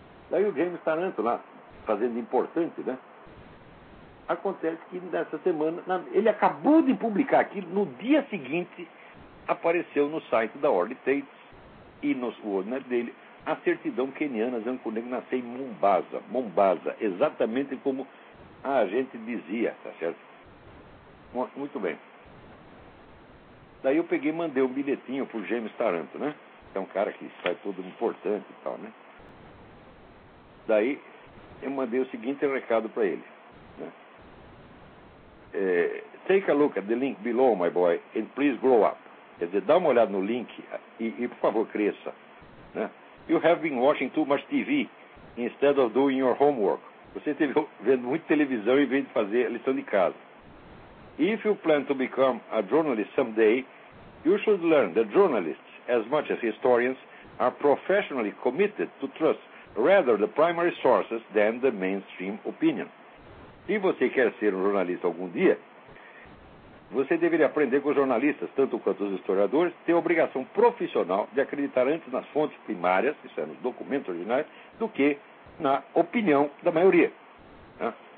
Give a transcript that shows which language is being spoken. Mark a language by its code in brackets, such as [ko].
[pt] Daí o James Taranto lá, fazendo importante, né? Acontece que nessa semana, ele acabou de publicar aquilo, no dia seguinte apareceu no site da Orly Tate e no WorldNet dele a certidão queniana dizendo que o negro nasceu em Mombasa, exatamente como a gente dizia, tá certo? Muito bem. Daí eu peguei e mandei um bilhetinho pro James Taranto, né? É um cara que faz tudo importante e tal, né? Daí, eu mandei o seguinte recado para ele. [en] Take a look at the link below, my boy, and please grow up. [pt] Quer dizer, dá uma olhada no link e por favor, cresça. [en] You have been watching too much TV instead of doing your homework. [pt] Você esteve vendo muita televisão em vez de fazer a lição de casa. [en] If you plan to become a journalist someday, you should learn that journalists, as much as historians, are professionally committed to trust rather the primary sources than the mainstream opinion. [pt] Se você quer ser um jornalista algum dia, você deveria aprender que os jornalistas, tanto quanto os historiadores, têm a obrigação profissional de acreditar antes nas fontes primárias, isso é, nos documentos originais, do que na opinião da maioria. Né?